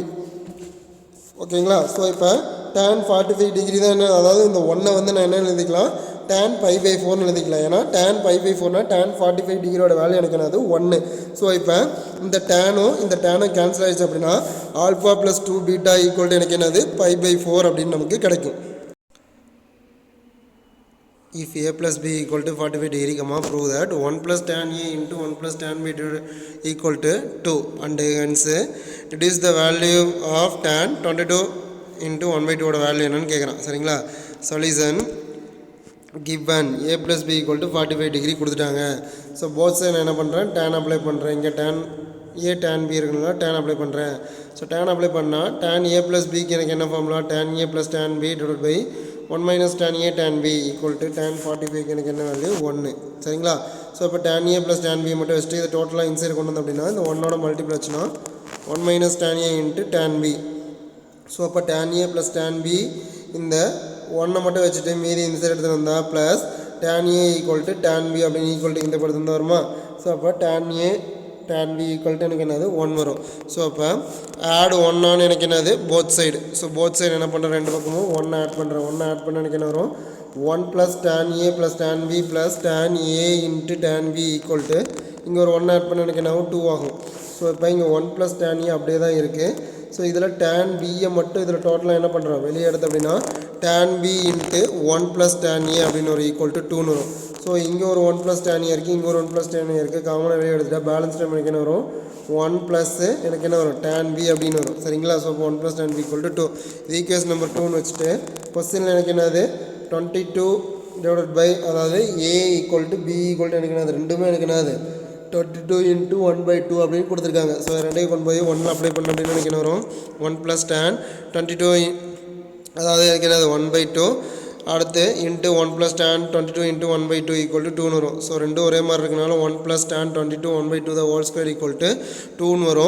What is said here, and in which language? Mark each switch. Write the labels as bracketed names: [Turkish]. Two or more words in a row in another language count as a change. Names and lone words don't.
[Tamil] ஓகேங்களா? ஸோ இப்போ tan 45 டிகிரி தான் என்ன, அதாவது இந்த 1 வந்து நான் என்ன எழுதிக்கலாம், tan π/4 எழுதிக்கலாம். ஏன்னா tan π/4னா tan 45 டிகிரியோட வேல்யூ எனக்கு என்னது 1. ஸோ இப்போ இந்த டேனும் கேன்சல் ஆகிடுச்சு அப்படின்னா [English] alpha plus 2 beta equal to [Tamil] எனக்கு என்னது π/4 அப்படின்னு நமக்கு கிடைக்கும். [English] If a plus b equal to 45 degree, prove that 1 plus tan a into 1 plus tan b equal to 2, and hence it is the value of tan 22 into 1/2 value [Tamil] என்னன்னு கேட்குறான். சரிங்களா? சொல்யூஷன் [English] given a plus b equal to 45 degree [Tamil] கொடுத்துட்டாங்க. ஸோ [English] both side [Tamil] என்ன பண்ணுறேன் tan அப்ளை பண்ணுறேன். இங்கே tan a tan b இருக்குங்களா tan அப்ளை பண்ணுறேன். ஸோ tan அப்ளை பண்ணால் [English] tan a plus bக்கு [Tamil] எனக்கு என்ன ஃபார்முலா [English] tan a plus tan b divided by 1 minus tan a tan b equal to tan 45க்கு [Tamil] எனக்கு என்ன வேல்யூ 1. சரிங்களா? ஸோ இப்போ [English] tan a plus tan b [Tamil] மட்டும் வச்சுட்டு இதை [English] totally inside [Tamil] கொண்டு வந்தோம் அப்படின்னா இந்த 1ஓட மல்டிபிள் ஆச்சுன்னா [English] 1 minus tan a into tan b. [Tamil] ஸோ அப்போ tan a plus tan b இந்த 1 மட்டும் வச்சுட்டு மீதி இந்த சைடு எடுத்து வந்தால் [English] plus tan a equal to tan b [Tamil] அப்படின்னு [English] equal to [Tamil] இந்த படத்து வந்து வருமா? ஸோ அப்போ [English] tan a tan b equal to [Tamil] எனக்கு என்னது 1 வரும். ஸோ அப்போ [English] add 1 on [Tamil] எனக்கு என்னது [English] both side. [Tamil] ஸோ [English] both side [Tamil] என்ன பண்ணுறேன், ரெண்டு பக்கமும் 1 ஆட் பண்ணுறேன். 1 ஆட் பண்ண எனக்கு என்ன வரும் [English] 1 plus tan a plus tan b plus tan a into tan b equal to [Tamil] இங்கே ஒரு 1 ஆட் பண்ண எனக்கு என்ன ஆகும் 2 ஆகும். ஸோ இப்போ இங்கே [English] 1 plus tan a [Tamil] அப்படியே தான் இருக்குது. ஸோ இதில் tan b மட்டும் இதில் டோட்டலாக என்ன பண்ணுறோம் வெளியே எடுத்து அப்படின்னா [English] tan b into 1 plus tan a [Tamil] அப்படின்னு ஒரு [English] equal to [Tamil] 2ன்னு வரும். ஸோ இங்கே ஒரு [English] 1 plus tan a [Tamil] இருக்குது, இங்கே ஒரு [English] 1 plus tan a [Tamil] இருக்குது. காமனாக வெளியே எடுத்துட்டா [English] balance time [Tamil] எனக்கு என்ன வரும் 1 ப்ளஸ்ஸு எனக்கு என்ன வரும் tan b அப்படின்னு வரும். சரிங்களா? ஸோ இப்போ [English] 1 plus tan b equal to 2 [Tamil] இது [English] equation number 2ன்னு [Tamil] வச்சுட்டு கொஸ்டினில் எனக்கு என்னது [English] 22 divided by [Tamil] அதாவது [English] a equal to b equal to [Tamil] எனக்கு என்னது ரெண்டுமே எனக்கு என்னது [English] 22 into 1/2 [Tamil] அப்படின்னு கொடுத்துருக்காங்க. ஸோ ரெண்டையும் கொண்டு போய் 1 அப்ளை பண்ண அப்படின்னு எனக்கு என்ன வரும் [English] 1 plus tan 22 [Tamil] அதாவது எனக்கு என்னது 1/2 அடுத்து [English] into 1 plus tan 22 into 1/2 equal to [Tamil] 2ன்னு வரும். ஸோ ரெண்டும் ஒரே மாதிரி இருக்கனால [English] 1 plus tan 22 1/2 the whole square equal to [Tamil] 2ன்னு வரும்.